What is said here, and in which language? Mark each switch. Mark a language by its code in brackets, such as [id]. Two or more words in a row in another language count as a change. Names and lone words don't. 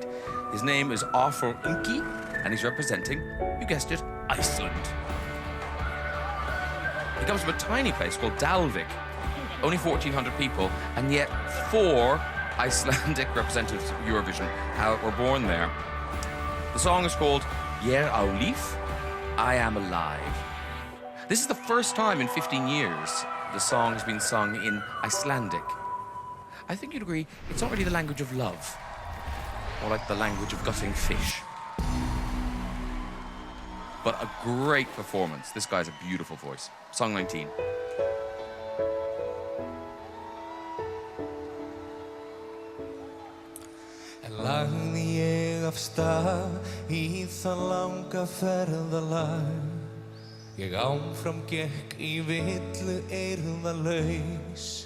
[en] His name is Arthur Inki, and he's representing, you guessed it, Iceland. He comes from a tiny place called Dalvik, only 1,400 people, and yet 4 Icelandic representatives of Eurovision were born there. The song is called Ég á líf, I Am Alive. This is the first time in 15 years the song has been sung in Icelandic. I think you'd agree, it's not really the language of love, more like the language of gutting fish. But a great performance. This guy's a beautiful voice. Song 19. [is] Lagði ég af stað í það langa ferðalag. Ég áfram gekk í villu eirðalaus.